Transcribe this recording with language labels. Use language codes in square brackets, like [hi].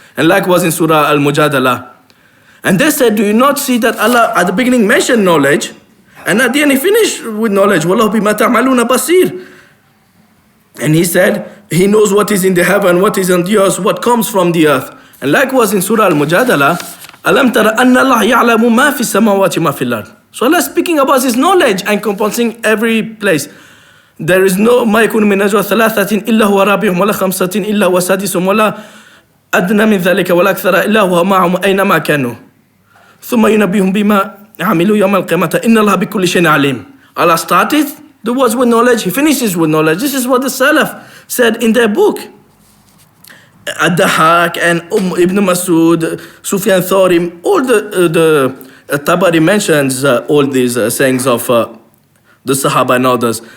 [en] And likewise in Surah Al-Mujadalah. And they said, do you not see that Allah at the beginning mentioned knowledge and at the end He finished with knowledge? [ar] وَاللَّهُ بِمَا تَعْمَلُونَ بَصِيرٌ. [en] And He said, He knows what is in the heaven, what is on the earth, what comes from the earth. And likewise in Surah Al-Mujadalah, [ar] أَلَمْ تَرَ أَنَّ اللَّهَ يَعْلَمُ مَا فِي السَّمَاوَاتِ مَا فِي الْأَرْضِ. [en] So Allah is speaking about His knowledge and encompassing every place. There is no [ar] ما يكون من نجوى ثلاثة إلا هو رابعهم ولا خمسة إلا هو سادسهم ولا أدنى من ذلك ولا أكثر إلا هو معهم أينما كانوا ثم ينبئهم بما عملوا يوم القيامة إن الله بكل شيء عليم. [en] Allah started the words with knowledge, He finishes with knowledge. This is what the Salaf said in their book. Ad-Dahak and Ibn Masud, Sufyan Thawri, all the Tabari mentions all these sayings of the Sahaba and others.